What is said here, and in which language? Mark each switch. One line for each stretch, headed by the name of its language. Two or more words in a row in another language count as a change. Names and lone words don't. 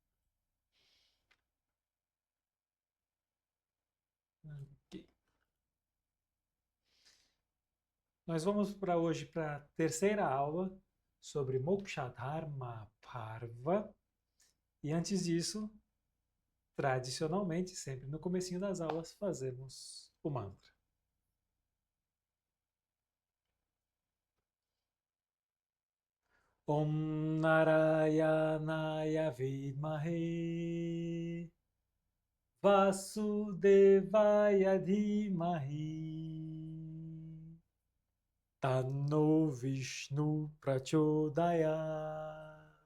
Portuguese: Ok. Nós vamos para hoje para a terceira aula sobre Mokshadharma Parva. E antes disso, tradicionalmente, sempre no comecinho das aulas, fazemos o mantra.
Sanskrit: Om Narayanaya Vidmahe Vasudevaya Dhimahi Tanno Vishnu Prachodayat.